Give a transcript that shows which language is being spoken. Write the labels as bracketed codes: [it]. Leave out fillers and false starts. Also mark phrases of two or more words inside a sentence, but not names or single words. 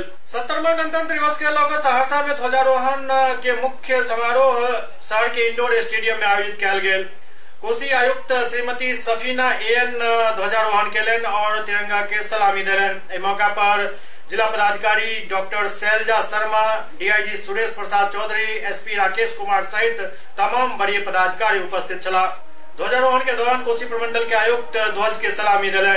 [mai] 70वां गणतंत्र दिवस के लौकर सहरसा में ध्वजारोहण के मुख्य समारोह शहर के इंडोर स्टेडियम में आयोजित किया गेल। कोसी आयुक्त श्रीमती सफीना एन ध्वजारोहण केलन और तिरंगा के सलामी देलन। एहि मौका पर जिला पदाधिकारी डॉक्टर शैलजा शर्मा, डीआईजी सुरेश प्रसाद चौधरी, एसपी राकेश कुमार सहित तमाम वरीय पदाधिकारी उपस्थित छला। ध्वजारोहण के दौरान कोसी प्रमंडल के आयुक्त ध्वज के सलामी देलन।